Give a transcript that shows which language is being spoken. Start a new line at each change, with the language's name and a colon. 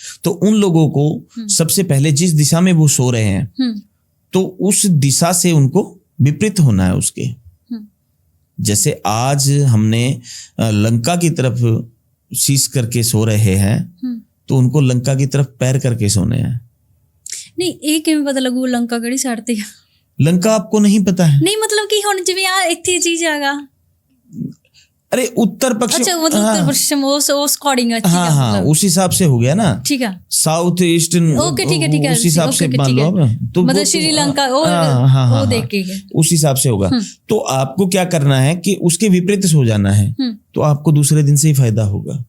Hindi: तो उन लोगों को सबसे पहले जिस दिशा में वो सो रहे हैं तो उस दिशा से उनको विपरीत होना है उसके, जैसे आज हमने लंका की तरफ शीश करके सो रहे हैं, तो उनको लंका की तरफ पैर करके सोने हैं।
Punjabi: नहीं, ਇਹ ਕਿਵੇਂ ਪਤਾ ਲੱਗੂ ਲੰਕਾ ਕਿਹੜੀ ਸਾਈਡ ਤੇ ਆ?
Hindi: लंका आपको नहीं पता है? नहीं, मतलब कि
Punjabi: ਹੁਣ ਜਿਵੇਂ ਆ ਇੱਥੇ ਚੀਜ਼ ਹੈਗਾ।
Hindi: अरे उत्तर पश्चिम, अच्छा, मतलब उत्तर पश्चिम उस अकॉर्डिंग। हाँ हाँ, उस हिसाब से हो गया ना। ठीक है, साउथ ईस्टर्न, ओके ठीक है, उस हिसाब से मान लो तो मतलब श्रीलंका वो देख के उस हिसाब से होगा। तो आपको क्या करना है कि उसके विपरीत सो जाना है, तो आपको दूसरे दिन से ही फायदा होगा।